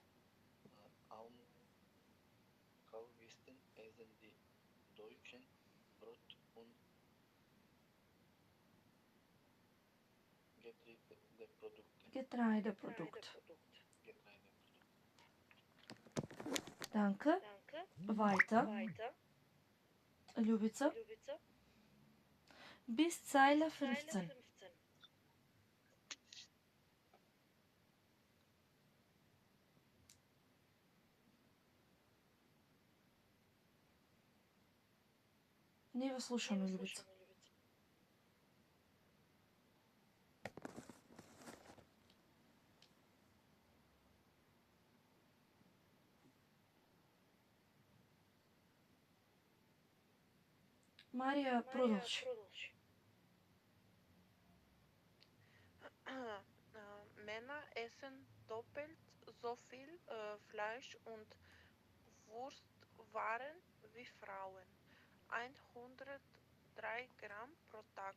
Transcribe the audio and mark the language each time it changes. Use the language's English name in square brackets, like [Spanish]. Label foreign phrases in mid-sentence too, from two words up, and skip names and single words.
[German] Am kaufigsten essen die Deutschen Brot und Getreideprodukte. Getreideprodukte. Getreideprodukte. Danke. Weiter. Ljubica. Bis Zeile 15. [Macedonian] Ние ве слушаме, Лjubica. Марија, продолжи. [German] Männer essen doppelt so viel Fleisch und Wurstwaren wie Frauen. 103 Gramm pro Tag.